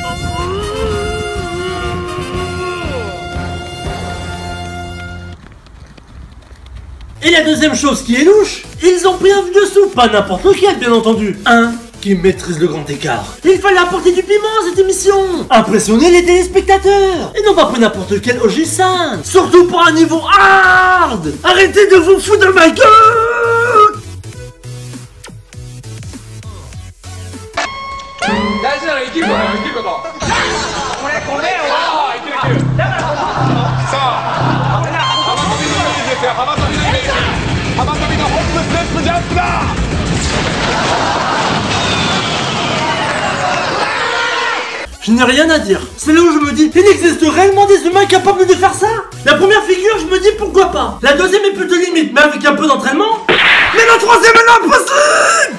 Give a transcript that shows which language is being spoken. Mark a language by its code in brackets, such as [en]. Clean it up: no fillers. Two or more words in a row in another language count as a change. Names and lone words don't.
[fr] Et la deuxième chose qui est louche, ils ont pris un vieux dessous, pas n'importe lequel bien entendu. Un qui maîtrise le grand écart. Il fallait apporter du piment à cette émission. Impressionner les téléspectateurs. Et non pas pris n'importe quel Oji-san. Surtout pour un niveau hard. Arrêtez de vous foutre de ma gueule. [ja] 大事なら生きることよ、生きること。これごめんわ。生きる生きる。だからさあ、幅跳びのイメージですよ。幅跳びのイメージ。幅跳びのホップステップジャンプだ。 [fr] Je n'ai rien à dire. C'est là où je me dis, il existe réellement des humains capables de faire ça? La première figure, je me dis pourquoi pas. La deuxième est plutôt limite, mais avec un peu d'entraînement. Mais la troisième est impossible.